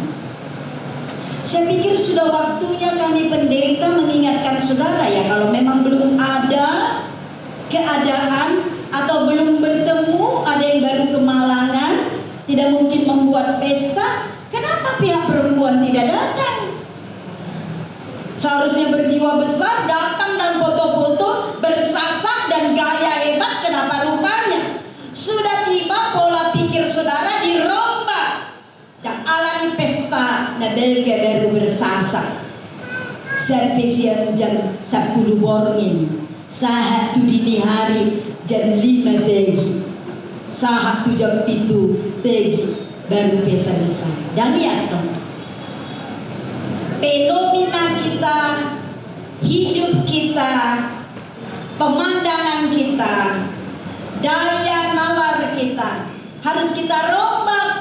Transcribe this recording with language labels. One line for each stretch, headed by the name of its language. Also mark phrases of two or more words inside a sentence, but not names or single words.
Indonesian: Saya pikir sudah waktunya kami pendeta mengingatkan saudara ya, kalau memang belum ada keadaan atau belum bertemu, ada yang baru kemalangan, tidak mungkin membuat pesta, kenapa pihak perempuan tidak datang? Seharusnya berjiwa besar, datang dan foto-foto, bersasak dan gaya hebat, kenapa rupanya? Sudah tiba pola pikir saudara dirombak. Dan alami pesta
Batak Toba: na belga
Indonesian: baru bersasak. Sampai siang jam 10 morning.
Batak Toba: Sahat tu
Indonesian: dini hari jam 5 pagi.
Batak Toba: Sahat tu
Indonesian: jam 7 pagi baru pesta besar. Dan lihat dong, fenomena kita, hidup kita, pemandangan kita, daya nalar kita harus kita rombak.